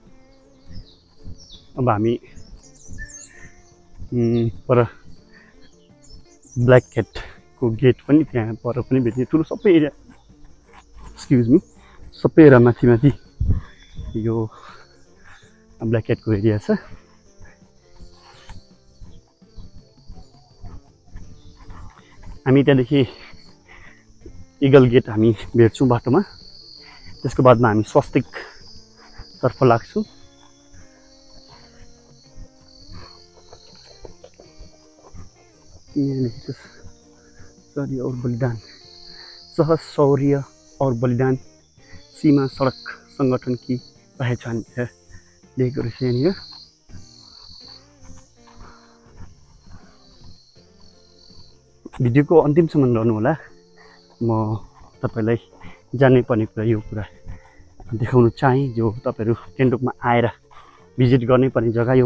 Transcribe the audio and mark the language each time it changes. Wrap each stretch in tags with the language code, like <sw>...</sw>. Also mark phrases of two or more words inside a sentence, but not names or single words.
<ne>अब हामी पर ब्ल्याक क्याटको गेट पनि त्यहाँ पर पनि भेट्ने ठुलो सबै एरिया,</ne> <en>excuse me,</en> <ne>सबै एरिया माथि यो ब्ल्याक क्याटको एरिया छ। हामी त्यहाँदेखि इगल गेट हामी भेट्छौँ बाटोमा। त्यसको बादमा हामी स्वस्तिकतर्फ लाग्छौँ।</ne> <hi>शौर्य और बलिदान, शौर्य और बलिदान सीमा सडक संगठन की पहचान है</hi> <ne>लेखेको रहेछ यहाँनिर। भिडियोको अन्तिमसम्म रहनु होला। म तपाईलाई जान्नै पर्ने कुरा यो कुरा देखाउन चाहेँ जो तपाईहरु गान्तोकमा आएर भिजिट गर्नै पर्ने जग्गा यो।</ne>